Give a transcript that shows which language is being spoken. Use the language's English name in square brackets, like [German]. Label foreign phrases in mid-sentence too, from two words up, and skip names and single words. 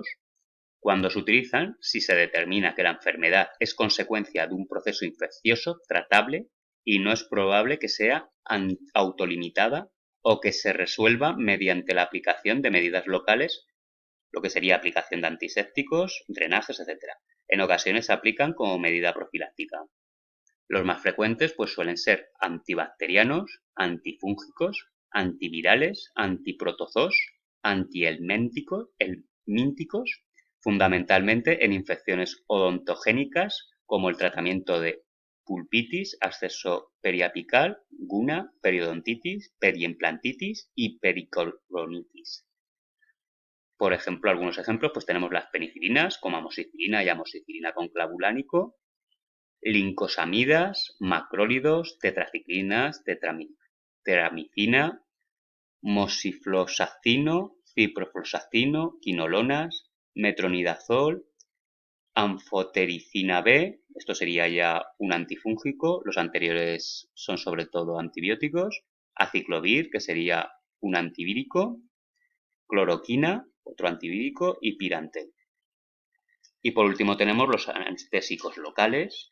[Spanish] Cuando se utilizan, si se determina que la enfermedad es consecuencia de un proceso infeccioso tratable y no es probable que sea autolimitada o que se resuelva mediante la aplicación de medidas locales, lo que sería aplicación de antisépticos, drenajes, etc. En ocasiones se aplican como medida profiláctica. Los más frecuentes pues suelen ser antibacterianos, antifúngicos, antivirales, antiprotozoos, antihelmínticos, fundamentalmente en infecciones odontogénicas como el tratamiento de pulpitis, absceso periapical, guna, periodontitis, periimplantitis y pericoronitis. Por ejemplo, algunos ejemplos, pues tenemos las penicilinas como amoxicilina y amoxicilina con clavulánico, lincosamidas, macrólidos, tetraciclinas, tetramicina, mosifloxacino, ciprofloxacino, quinolonas, metronidazol, anfotericina B, esto sería ya un antifúngico, los anteriores son sobre todo antibióticos, aciclovir, que sería un antivírico, cloroquina, otro antivírico, y pirantel. Y por último tenemos los anestésicos locales.